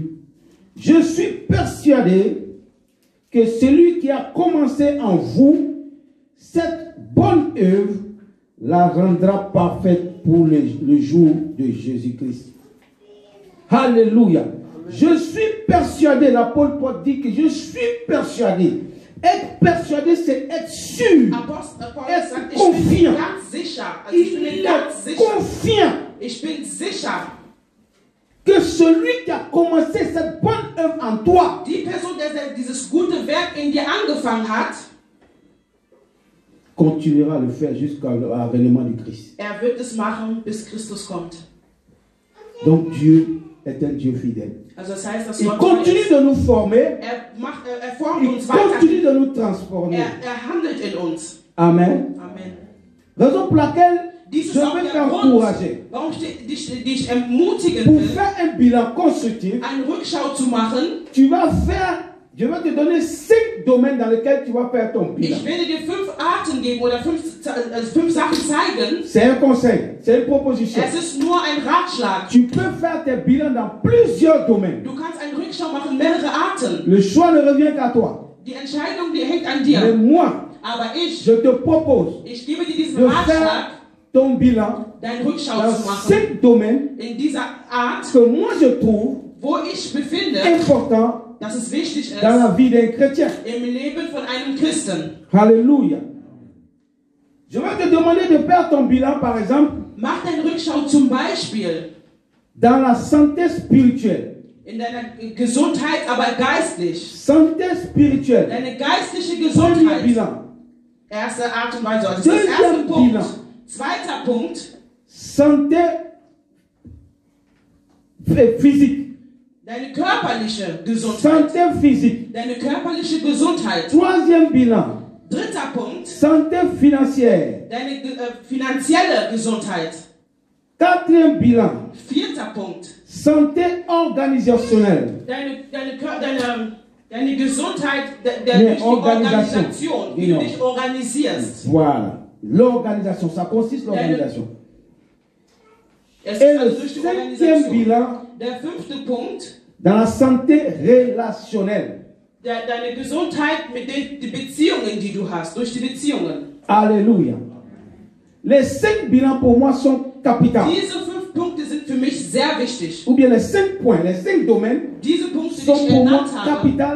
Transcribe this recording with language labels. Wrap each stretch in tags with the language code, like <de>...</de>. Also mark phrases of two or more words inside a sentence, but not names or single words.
<fr>Je suis persuadé que celui qui a commencé en vous cette bonne œuvre la rendra parfaite pour le jour de Jésus-Christ. Alléluia. Je suis persuadé, l'apôtre Paul dit que je suis persuadé. Être persuadé, c'est être sûr.</fr> <de>Apostel Paulus</de> <fr>Être</fr> <de>sagt, ich bin</de> <fr>confiant.</fr> <de>ganz sicher. Also ich bin</de> <fr>Il</fr> <de>ganz</de> <fr>est</fr> <de>sicher.</de> <fr>confiant</fr> <de>Ich bin sicher.</de> <fr>que celui qui a commencé cette bonne œuvre en toi,</fr> <de>Die Person, der dieses gute Werk in dir angefangen hat,</de> <fr>continuera à le faire jusqu'à l'avènement du Christ.</fr> <de>er wird es machen, bis Christus kommt.</de> <fr>Donc Dieu est un Dieu fidèle.</fr> <de>Also das heißt, dass</de> <fr>Il</fr> <de>Gott treu</de> <fr>continue</fr> <de>ist.</de> <fr>de nous former,</fr> <de>Er formt</de> <fr>il</fr> <de>uns weiter.</de> <fr>continue de nous transformer.</fr> <de>Er handelt in uns. Amen. Amen.</de> <fr>Raison pour laquelle</fr> <de>Dies</de> <fr>je</fr> <de>ist auch</de> <fr>veux</fr> <de>der Grund,</de> <fr>t'encourager</fr> <de>warum ich dich ermutigen</de> <fr>pour</fr> <de>will,</de> <fr>faire un bilan constructif.</fr> <de>eine Rückschau zu machen.</de> <fr>Je vais te donner 5 domaines dans lesquels tu vas faire ton bilan.</fr> <de>Ich werde dir 5 Arten geben oder 5 Sachen zeigen.</de> <fr>C'est un conseil, c'est une proposition.</fr> <de>Es ist nur ein Ratschlag.</de> <fr>Tu peux faire tes bilans dans plusieurs domaines.</fr> <de>Du kannst eine Rückschau machen, mehrere Arten.</de> <fr>Le choix ne revient qu'à toi.</fr> <de>Die Entscheidung, die hängt an</de> <fr>Mais</fr> <de>dir.</de> <fr>moi,</fr> <de>Aber</de> <fr>je te propose</fr> <de>ich gebe dir diesen</de> <fr>de</fr> <de>Ratschlag,</de> <fr>faire ton bilan</fr> <de>deine Rückschau</de> <fr>dans</fr> <de>zu machen.</de> <fr>5 domaines</fr> <de>In dieser Art,</de> <fr>que moi je trouve</fr> <de>wo ich befinde,</de> <fr>importants</fr> <de>dass es wichtig ist,</de> <fr>dans la vie d'un chrétien.</fr> <de>im Leben von einem Christen.</de> <fr>Alléluia. Je vais te demander de faire ton bilan, par exemple,</fr> <de>Mach deine Rückschau zum Beispiel</de> <fr>dans la santé spirituelle.</fr> <de>in deiner Gesundheit, aber geistlich.</de> <fr>Santé spirituelle.</fr> <de>Deine geistliche</de> <fr>Premier</fr> <de>Gesundheit.</de> <fr>bilan.</fr> <de>Erste Art und Weise. Also das ist der erste</de> <fr>Deuxième</fr> <de>Punkt.</de> <fr>bilan.</fr> <de>Zweiter Punkt.</de> <fr>Santé physique.</fr> <de>Deine körperliche Gesundheit.</de> <fr>Santé physique.</fr> <de>Deine körperliche Gesundheit.</de> <fr>Troisième bilan.</fr> <de>Dritter Punkt.</de> <fr>Santé financière.</fr> <de>Deine finanzielle Gesundheit.</de> <fr>Quatrième bilan.</fr> <de>Vierter Punkt.</de> <fr>Santé organisationnelle.</fr> <de>Deine Gesundheit durch die Organisation. Organisation, wie Genau. du dich organisierst.</de> <fr>Voilà. L'organisation, ça consiste l'organisation.</fr> <de>Es</de> <fr>Et</fr> <de>ist</de> <fr>le</fr> <de>also durch die</de> <fr>cinquième</fr> <de>Organisation.</de> <fr>bilan,</fr> <de>Der fünfte Punkt,</de> <fr>dans la santé relationnelle.</fr> <de>deine Gesundheit mit den Beziehungen, die du hast, durch die Beziehungen.</de> <fr>Alléluia. Les 5 bilans pour moi sont capitaux.</fr> <de>Diese 5 Punkte sind für mich sehr wichtig.</de> <fr>Ou bien les 5 points, les 5 domaines</fr> <de>Diese Punkte, die</de> <fr>sont</fr> <de>ich</de> <fr>pour moi</fr> <de>genannt habe,</de> <fr>capital</fr>